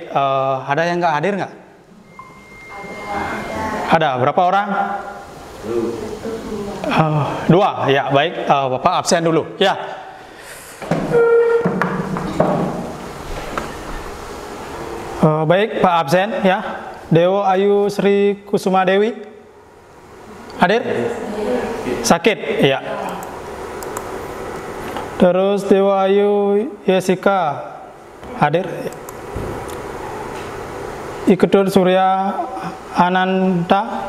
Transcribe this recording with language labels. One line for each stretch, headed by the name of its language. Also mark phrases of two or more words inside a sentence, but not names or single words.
Indonesian: Ada yang nggak hadir nggak? Ada. Berapa orang? Dua. Ya, baik. Bapak absen dulu. Ya. Baik, Pak absen. Ya. Dewo Ayu Sri Kusuma Dewi hadir? Sakit? Iya. Terus Dewo Ayu Yesika hadir? Iketur Surya Ananta